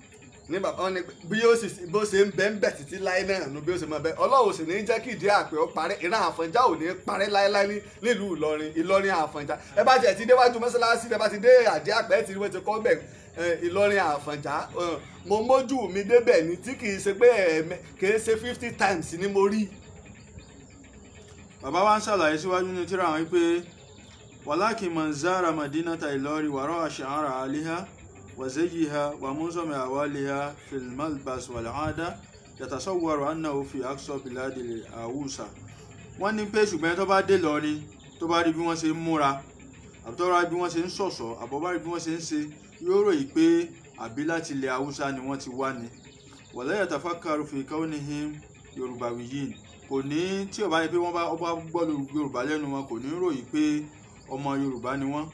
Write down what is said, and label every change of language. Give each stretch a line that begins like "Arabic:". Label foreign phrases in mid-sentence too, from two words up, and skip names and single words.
Yoruba: ní bàbá wọn ni bí bó ṣe ń bẹ ń bẹ títí láé náà nu bí ó ṣe máa bẹ Ọlọ́run sì ní jẹ́ kí ìdí àpẹ́ ó parẹ́ ìran Àfọ̀njá ò ní parẹ́ láéláé nílùú Ìlọrin Àfọ̀njá ẹ bá tiẹ̀ ti déwájú mọ́ṣáláṣí ẹ bá ti dé àdí àpẹ́ tí wọ́n ti kọ́ bẹ̀ Ìlọrin Àfọ̀njá mo mójú mi débẹ̀ ni tí kì í ṣe pé kì í ṣe
English: 50 times
Yoruba: ni mo rí. bàbá wa ń ṣàlàyé síwájú ní tírà wọn pé
Arabic: ولكن من زار مدينة Ìlọrin ورأى شعار أهلها وزيها ومنظم أحوالها في الملبس والعادة يتصور أنه في أقصى بلاد الهوسة.
Yoruba: wọ́n ní pé ṣùgbọ́n tó bá dé Ìlọrin tó bá rí bí wọ́n ṣe ń múra àbí tó bá rí bí wọ́n ṣe ń ṣọ̀ṣọ́ àbọ̀ bá rí bí wọ́n ṣe ń ṣe yóò ròyìn pé àbí láti ilẹ̀ Haúsá ni wọ́n ti wá ni.
Arabic: ولا يتفكر في كونهم يورباويين
Yoruba: kò ní tí ó bá rí pé wọ́n bá gbọ́ Yorùbá lẹ́nu wọn kò ní ròyìn pé ọmọ Yorùbá ni wọ́n.